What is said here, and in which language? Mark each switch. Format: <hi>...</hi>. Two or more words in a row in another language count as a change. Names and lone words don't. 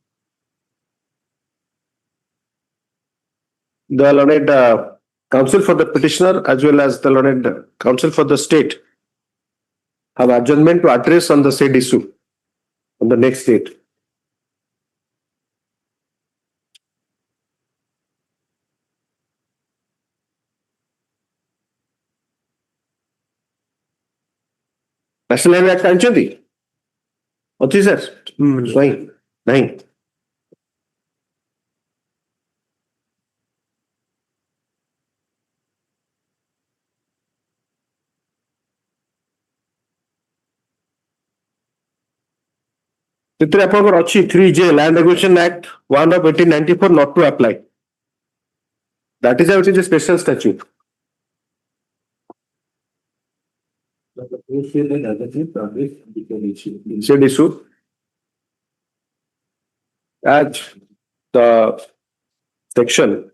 <en>The learned counsel for the petitioner as well as the learned counsel for the state have adjournment to address on the said issue on the next date.</en> <or>National Highway Act ଆଣିଛନ୍ତି ଅଛି ସାର୍ ନାହିଁ ସେଥିରେ ଆପଣଙ୍କର ଅଛି</or> <en>3J Land Acquisition Act 1 of 1894 not to apply. That is how it is a special statute. Said issue as the section</en>